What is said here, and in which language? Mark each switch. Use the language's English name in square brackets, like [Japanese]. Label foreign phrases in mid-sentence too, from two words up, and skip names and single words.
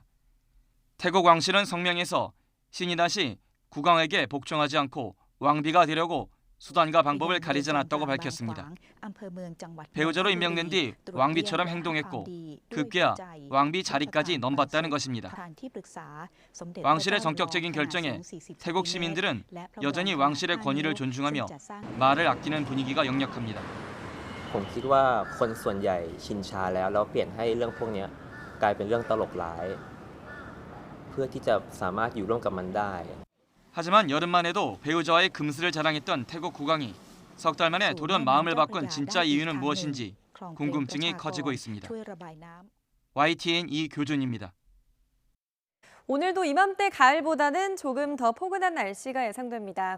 [Korean] 태국 왕실은 성명에서 시니낫이 국왕에게 복종하지 않고 왕비가 되려고 수단과 방법을 가리지 않았다고 밝혔습니다. 배우자로 임명된 뒤 왕비처럼 행동했고 급기야 왕비 자리까지 넘봤다는 것입니다. 왕실의 전격적인 결정에 태국 시민들은 여전히 왕실의 권위를 존중하며 말을 아끼는 분위기가 역력합니다. [Thai] ผมคิดว่าคนส่วนใหญ่ชินชาแล้วเปลี่ยนให้เรื่องพวกนี้กลายเป็นเรื่องตลกร้ายเพื่อที่จะสามารถอยู่ร่วมกับมันได้ [Korean] 하지만 여름만 해도 배우자와의 금슬을 자랑했던 태국 국왕이 석 달 만에 돌연 마음을 바꾼 진짜 이유는 무엇인지 궁금증이 커지고 있습니다. YTN 이교준입니다. 오늘도 이맘때 가을보다는 조금 더 포근한 날씨가 예상됩니다.